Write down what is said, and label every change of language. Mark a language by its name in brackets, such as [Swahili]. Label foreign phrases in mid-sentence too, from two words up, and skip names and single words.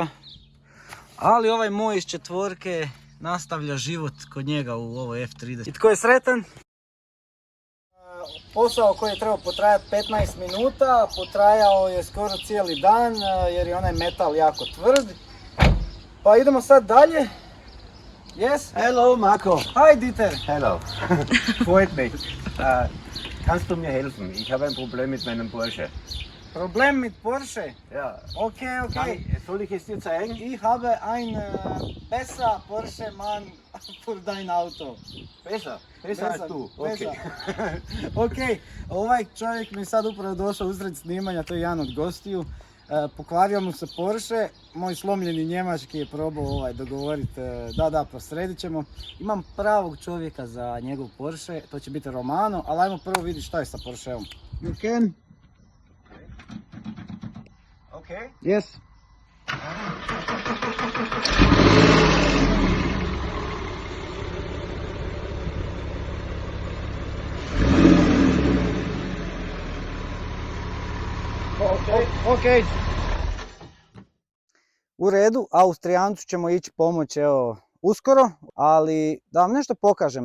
[Croatian] Ali ovaj moj iz četvorke nastavlja život kod njega u ovoj F30. I tko je sretan? Posao koji je trebao potrajati 15 minuta, potrajao je skoro cijeli dan jer je onaj metal jako tvrd. Pa idemo sad dalje. [English] Yes? [German] Hallo Marco. [English] Hi Dieter. [German] Hallo. Freut mich. Kannst du mir helfen? Ich habe ein Problem mit meinem Porsche. Problem mit Porsche? Ja. Okay. Soll ich es dir zeigen? Ich habe ein besser Porsche Mann für dein Auto. Besser als du. Okay. [Croatian] Ok, ovaj čovjek mi je sad upravo došao usred snimanja, to je jedan od gostiju. Pokvario mu se Porsche, moj slomljeni njemački je probao dogovoriti, da, prosredit ćemo. Imam pravog čovjeka za njegov Porsche, to će biti Romano, ali ajmo prvo vidjeti šta je sa Porscheom. [English] You can? Okay. Yes. Ok. [Croatian] U redu, Austrijancu ćemo ići pomoći uskoro, ali da vam nešto pokažem.